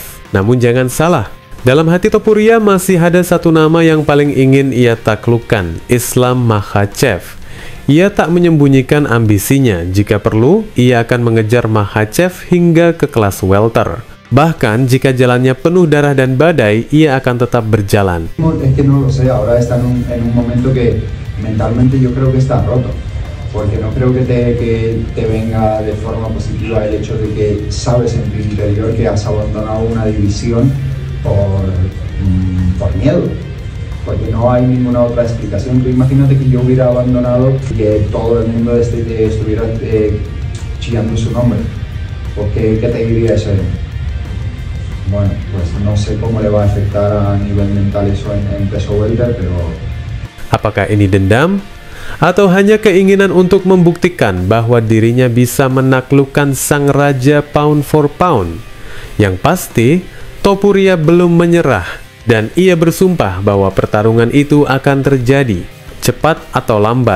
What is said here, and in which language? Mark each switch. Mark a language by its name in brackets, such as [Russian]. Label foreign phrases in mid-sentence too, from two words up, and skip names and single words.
[Indonesian] Namun jangan salah, dalam hati Topuria masih ada satu nama yang paling ingin ia taklukkan, Islam Makhachev. Ia tak menyembunyikan ambisinya. Jika perlu, ia akan mengejar Makhachev hingga ke kelas welter. Bahkan jika jalannya penuh darah dan badai, ia akan tetap berjalan. [Spanish] Es que no lo sé, ahora está en un momento que mentalmente yo creo que está roto, porque no creo que te venga de forma positiva el hecho de que sabes en tu interior que has abandonado una división por miedo. Porque no hay ninguna otra explicación. Tú imagínate que yo hubiera abandonado y que todo el mundo estuviera chillando su nombre. ¿Qué te diría eso? Bueno, pues no sé cómo le va a afectar a nivel mental eso en peso welter, pero... [Indonesian] Apakah ini dendam? Atau hanya keinginan untuk membuktikan bahwa dirinya bisa menaklukkan sang raja [English] pound for pound? [Indonesian] Yang pasti, Topuria belum menyerah. Dan ia bersumpah bahwa pertarungan itu akan terjadi, cepat atau lambat.